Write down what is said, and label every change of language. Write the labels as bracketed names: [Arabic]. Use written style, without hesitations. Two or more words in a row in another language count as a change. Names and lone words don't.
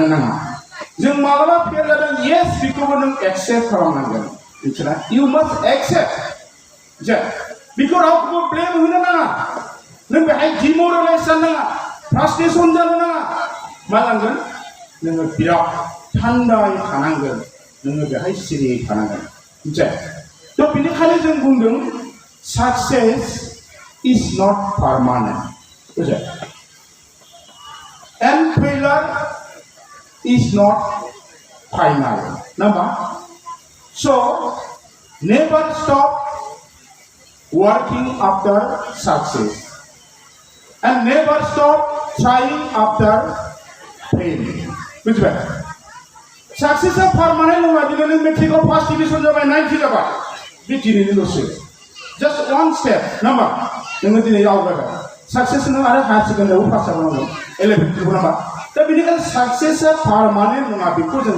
[Bodo] नाङा जों मालाबा फेल जादों येस बेखौबो नों एक्सेप्ट खालामनांगोन मिथिना [English] you must accept [Bodo] जे बेखौ रावखौबो ब्लेम होनो नाङा नों बेहाय डिम'रेलाइज जानो नाङा फ्रास्ट्रेसन जानो नाङा मा नांगोन नोङो बिराद थान्दायै थानांगोन नोङो बेहाय सिरियै थानांगोन मिथिबाय थ' बेनिखायनो जों बुंदों [English] success is not permanent [Bodo] बुझबाय [English] and failure is not final [Bodo] नामा [English] so never stop working after success and never stop trying after failing [Bodo] बुझबाय सक्सेसआ पारमानेन्ट नङा दिनै नों मेट्रिकआव [English] first division [Bodo] जाबाय 90 जाबाय बे दिनैनिल'सो [English] just one step [Bodo] नामा नोङो दिनै आवगायबाय सक्सेस नों आरो हायार सेकेन्डारियावबो पास जाबावनांगौ 11 खौबो नामा दा बेनिखायनो सक्सेसआ पारमानेन्ट नङा बेखौ जों